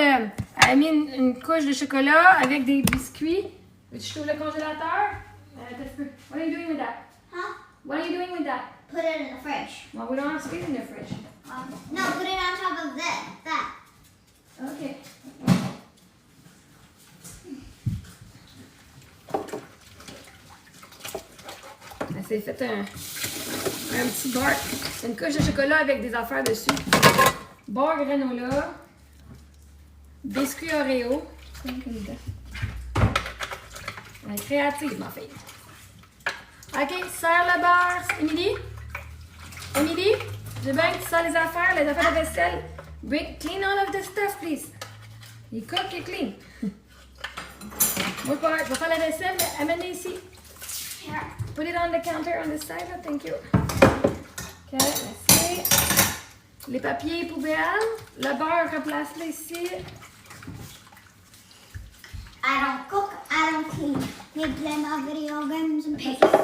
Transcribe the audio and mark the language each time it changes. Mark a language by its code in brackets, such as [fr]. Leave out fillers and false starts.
[fr] Elle a mis une couche de chocolat avec des biscuits. Veux-tu que je t'ouvre le congélateur? [en] What are you doing with that? Huh? What are you doing with that? Put it in the fridge. Well, we don't have space in the fridge. No, put it on top of that. Okay. [fr] Elle s'est fait un petit bar, une couche de chocolat avec des affaires dessus. Bar granola, biscuit Oreo. Elle est créative, ma fille. Ok, serre le beurre. Émilie, j'ai bien que tu sers les affaires de vaisselle. [en] Clean all of this stuff, please. You cook, you clean. [fr] Moi, je vais faire la vaisselle, mais amène ici. [en] Here. Put it on the counter on the side, thank you. [fr] Ok, merci. Les papiers poubelles. Le beurre, replace-le ici. [en] I don't cook, I don't clean. We play my video games and peace.